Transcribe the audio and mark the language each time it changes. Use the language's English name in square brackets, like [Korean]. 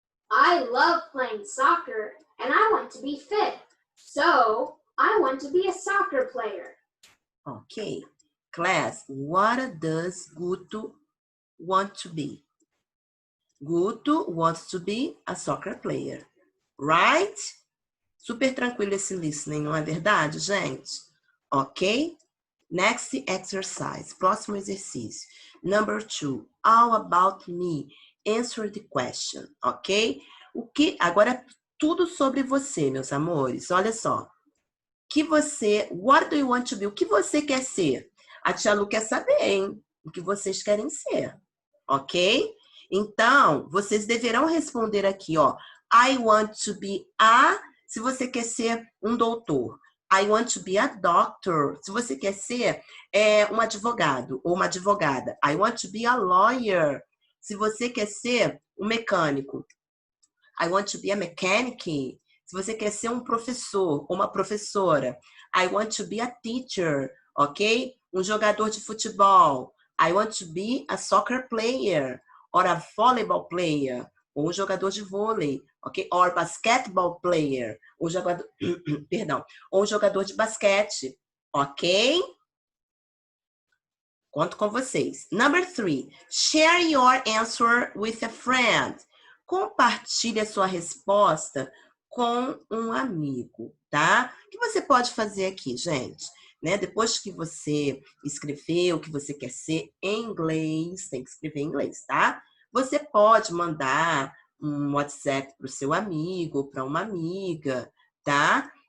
[English] I love playing soccer and I want to be fit. So I want to be a soccer player. Okay. Class, what does Guto want to be? Guto wants to be a soccer player. Right? [Portuguese] Super tranquilo esse listening, não é verdade, gente? [English] Ok? Next exercise. [Portuguese] Próximo exercício. [English] Number 2. All about me. Answer the question. Ok? [Portuguese] Agora é tudo sobre você, meus amores. Olha só. [English] What do you want to be? [Portuguese] O que você quer ser? A tia Lu quer saber, hein? O que vocês querem ser. Ok? Então, vocês deverão responder aqui, ó. [English] I want to be [Portuguese] se você quer ser um doutor. [English] I want to be a doctor. [Portuguese] Se você quer ser um advogado ou uma advogada. [English] I want to be a lawyer. [Portuguese] Se você quer ser um mecânico. [English] I want to be a mechanic. [Portuguese] Se você quer ser um professor ou uma professora. [English] I want to be a teacher. Ok? [Portuguese] Um jogador de futebol. [English] I want to be a soccer player. Or a volleyball player. [Portuguese] Ou um jogador de vôlei. Ok? [English] Or basketball player. [Portuguese] Ou jogador... Perdão. Ou um jogador de basquete. [English] Ok? [Portuguese] Conto com vocês. [English] Number 3. Share your answer with a friend. [Portuguese] Compartilhe a sua resposta com um amigo, tá? O que você pode fazer aqui, gente? Né? Depois que você escreveu o que você quer ser em inglês, tem que escrever em inglês, tá? Você pode mandar um WhatsApp para o seu amigo, para uma amiga, tá?